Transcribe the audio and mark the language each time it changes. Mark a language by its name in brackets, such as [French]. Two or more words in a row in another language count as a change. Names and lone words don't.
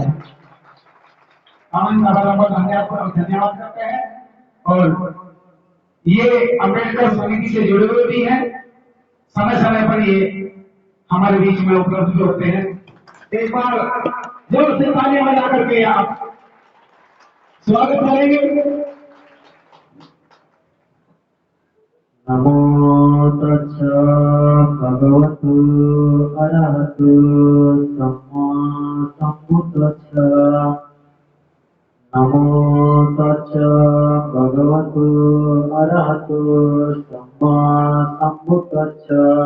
[Hindi] हम इनका बराबर धन्यवाद करते हैं, और ये अम्बेडकर समिति से जुड़े हुए भी हैं, समय समय पर ये हमारे बीच में उपलब्ध भी होते हैं। एक बार जोर से तालियां बजा करके आप स्वागत करेंगे। [Pali] नमो तस्सा भगवतो अरहतो सम्मा सम्बुद्धस्सा। नमो तस्सा भगवतो अरहतो सम्मा सम्बुद्धस्सा।